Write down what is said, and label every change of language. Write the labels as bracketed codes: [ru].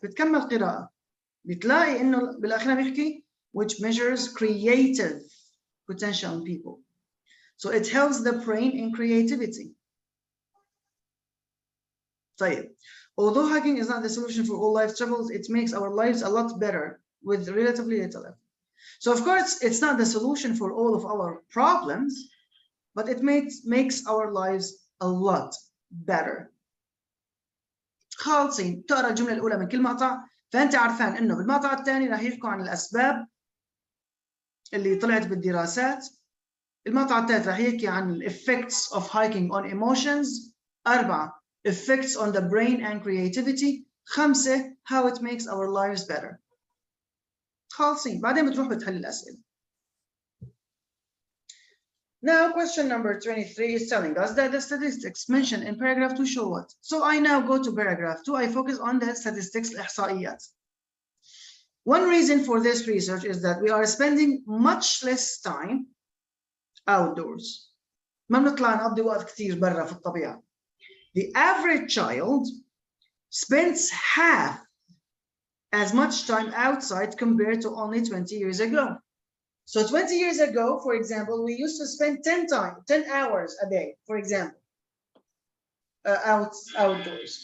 [ar] بتكمل قراءة بتلاقي إنه بالأخير بيحكي [en] which measures creative potential in people. So it helps the brain in creativity. [ar] طيب. [en] Although hiking is not the solution for all life troubles, it makes our lives a lot better with relatively little effort. So of course, it's not the solution for all of our problems, but it makes our lives a lot better. [ar] خالصين تقرا الجملة الأولى من كل مقطع، فأنت عارفان إنه بالمقطع الثاني راح يحكوا عن الأسباب اللي طلعت بالدراسات. المقطع الثالث راح يحكي عن [en] effects of hiking on emotions. 4 effects on the brain and creativity. 5 how it makes our lives better. [ar] خالصين بعدين بتروح بتحل الأسئلة. [en] Now question number 23 is telling us that the statistics mentioned in paragraph 2 show what? So I now go to paragraph 2, I focus on the statistics [ar] الإحصائيات. [en] One reason for this research is that we are spending much less time outdoors. [ar] ما بنطلع نقضي وقت كتير برا في الطبيعة. [en] The average child spends half as much time outside compared to only 20 years ago. So 20 years ago, for example, we used to spend 10 hours a day, for example, outdoors.